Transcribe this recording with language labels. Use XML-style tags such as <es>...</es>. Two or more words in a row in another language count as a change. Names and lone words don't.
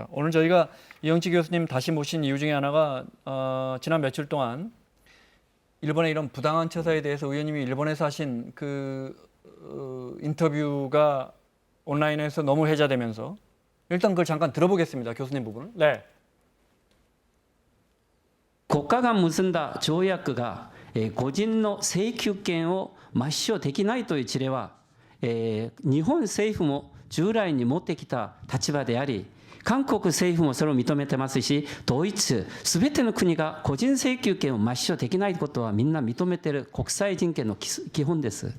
<ko>오늘 저희가 이영치 교수님 다시 모신 이유 중에 하나가 지난 며칠 동안 일본의 이런 부당한 처사에 대해서 의원님이 일본에서 하신 그 인터뷰가 온라인에서 너무 회자되면서 일단 그걸 잠깐 들어보겠습니다. 교수님 부분을. 네.</ko> <ja>国家が結んだ条約が、個人の請求権を抹消できないという事例は、日本政府も従来に持ってきた立場であり、韓国政府もそれを認めてますし、ドイツ、すべての国が個人請求権を抹消できないことはみんな認めている国際人権の基本です。</ja>